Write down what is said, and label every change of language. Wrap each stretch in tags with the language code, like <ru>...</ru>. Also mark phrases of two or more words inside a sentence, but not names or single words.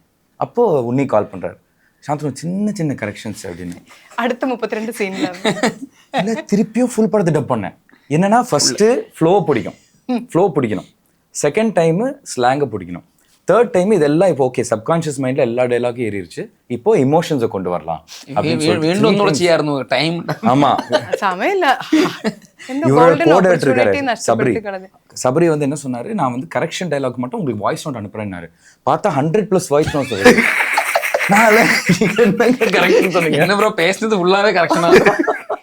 <ta>அப்போது உன்னி கால் பண்ணுறாரு, சாந்தனு சின்ன கரெக்ஷன்ஸ் அப்படின்னு. அடுத்த 32 சீன்ல இல்லை திருப்பியும் ஃபுல் படத்தை டப் பண்ணேன். என்னன்னா</ta> <en>first flow</en> <ta>பிடிக்கணும்,</ta> <en>second time slang</en> <ta>பிடிக்கணும்,</ta> <en>third time</en> <ta>இதெல்லாம் இப்போ</ta> <en>okay subconscious mind</en> <ta>எல்லா டைலாகும் ஏறிடுச்சு, இப்போ இமோஷன்ஸை கொண்டு வரலாம்</ta> <ml>വീണ്ടും ഒന്നുകൂടെ ചെയ്യായിരുന്നു ടൈം.</ml> <ta>ஆமாம்,</ta> <ml>സമയമില്ല.</ml> <ta>இவரோட கோடர் இருக்காரு சபரி வந்து என்ன சொன்னாரு, நான் வந்து</ta> <en>correction dialogue</en> <ta>மட்டும் உங்களுக்கு</ta> <en>voice note</en> <ta>அனுப்புறேன்னாரு. பார்த்தா 100+</ta> <en>voice note</en> <ta>என்ன ப்ரோ பேசுனது ஃபுல்லாவே கரெக்ஷனா</ta>